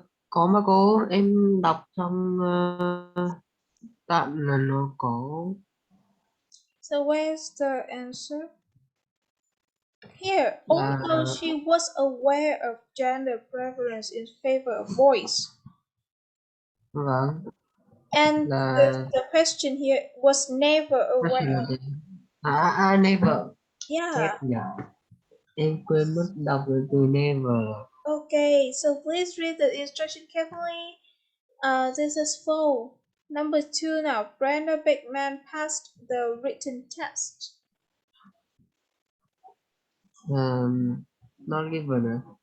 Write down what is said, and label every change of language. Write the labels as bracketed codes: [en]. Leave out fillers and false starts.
[vi] Có mà cô, em đọc trong đoạn là nó có. [en] So where's the answer? Here, although she was aware of gender preference in favor of boys. [vi] Vâng. [en] And the question here was never aware. Never. Yeah. [vi] Em quên mất đọc được từ never. [en] Okay, so please read the instruction carefully. This is full. Number 2 now. Brenda Bigman passed the written test. Not given.